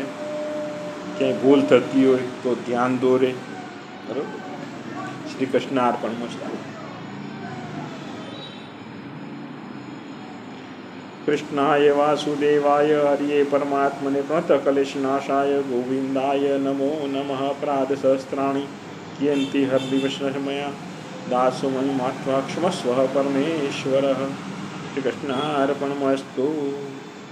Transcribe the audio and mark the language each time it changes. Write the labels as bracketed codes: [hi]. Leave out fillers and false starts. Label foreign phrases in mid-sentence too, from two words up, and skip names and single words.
[gu] ક્યાંય ભૂલ થતી હોય તો ધ્યાન દોરે, બરાબર. [sa] श्री कृष्ण अर्पणमस्तु। कृष्णाय वासुदेवाय हरये परमात्मने પ્रणतकलेशनाशाय गोविंदाय नमो नमः. अपराध सहस्राणि कियन्ति हरदिवसमया दासोमयि मात्वा क्षमस्व परमेश्वरः. श्रीकृष्णार्पणमस्तु.